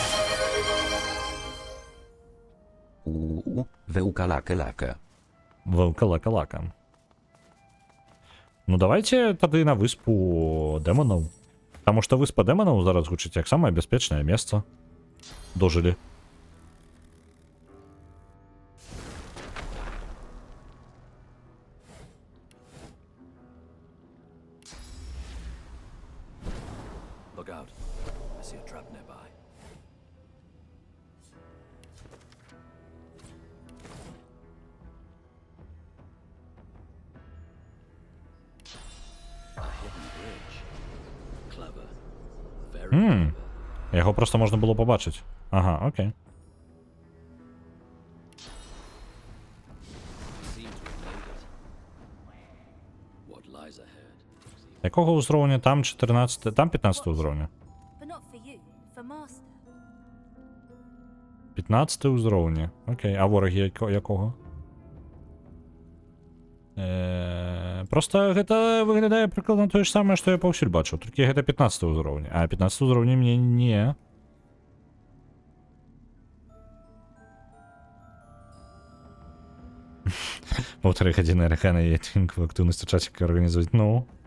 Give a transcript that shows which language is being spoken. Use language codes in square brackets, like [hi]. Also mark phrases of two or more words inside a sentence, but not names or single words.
[be] Ваўкалака-лака. Ваўкалака-лака. Ну давайте тады на выспу дэманаў. Таму што выспа дэманаў зараз гучыць як самае бяспечнае месца. Дожылі. [en] Look out. I see a trap nearby. A hidden bridge. Clever. Very clever. [be] Яго просто можна было побачыць. Ага, окей. [en] What lies ahead? [be] Якого ўзроўня? Там 14, там 15 ўзроўня. [en] But not for you, for Master. [be] 15 ўзроўня. Окей, а ворагі якого? Просто гэта выглядае прыкладна тое ж самае, што я паўсюль бачу, толькі гэта 15 ўзроўня, а 15 ўзроўня мне не. Полторы гадзіны Арахана і адзінку актыўнасць у чаціка арганізуюць, ну.